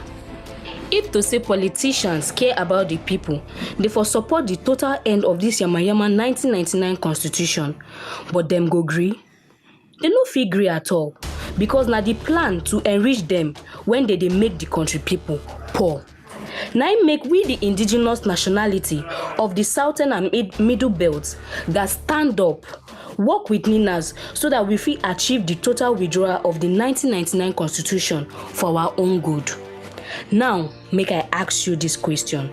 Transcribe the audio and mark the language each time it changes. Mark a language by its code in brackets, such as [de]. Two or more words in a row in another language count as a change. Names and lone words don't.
[pcm] If to say politicians care about the people, they for support the total end of this yamayama 1999 constitution, but dem go gree? They no fit gree at all because na the plan to enrich them when they make the country people poor. Na im make we the indigenous nationality of the southern and middle belts that stand up, work with NINAS so that we fit achieve the total withdrawal of the 1999 constitution for our own good. Now, make I ask you this question.